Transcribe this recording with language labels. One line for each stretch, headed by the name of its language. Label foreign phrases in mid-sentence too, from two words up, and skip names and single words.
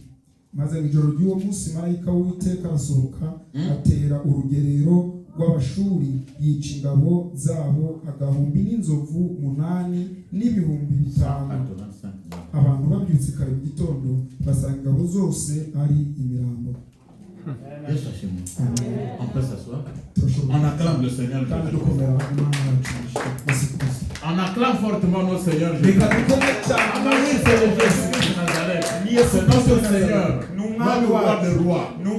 Kinyarwanda: Maze mu ijoro ry'uwo munsi marayika w'Uwiteka arasohoka atera urugerero rw'Abashuri, yica ingabo zabo 8,000 n'ibihumbi 5. Abantu babyutse kare mu gitondo basanga ingabo zose ari imirambo.
French: On peut s'asseoir. On acclame le Seigneur. On acclame fortement notre Seigneur Jésus. Ah oui, c'est le Jésus de Nazareth. C'est notre Seigneur, notre roi de roi.